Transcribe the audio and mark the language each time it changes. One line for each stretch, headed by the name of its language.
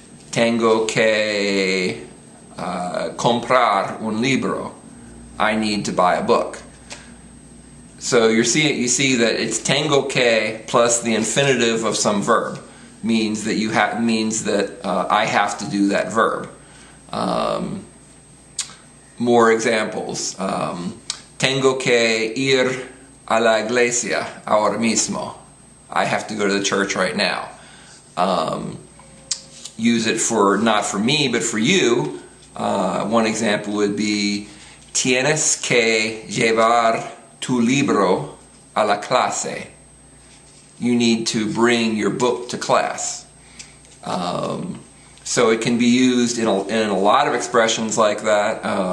Spanish: Tengo que comprar un libro,
English: I need to buy a book. So you see that it's tengo que plus the infinitive of some verb. Means that I have to do that verb. More examples.
Spanish: Tengo que ir a la iglesia ahora mismo.
English: I have to go to the church right now. Use it for, not for me, but for you. One example would be,
Spanish: tienes que llevar tu libro a la clase.
English: You need to bring your book to class. So it can be used in a lot of expressions like that.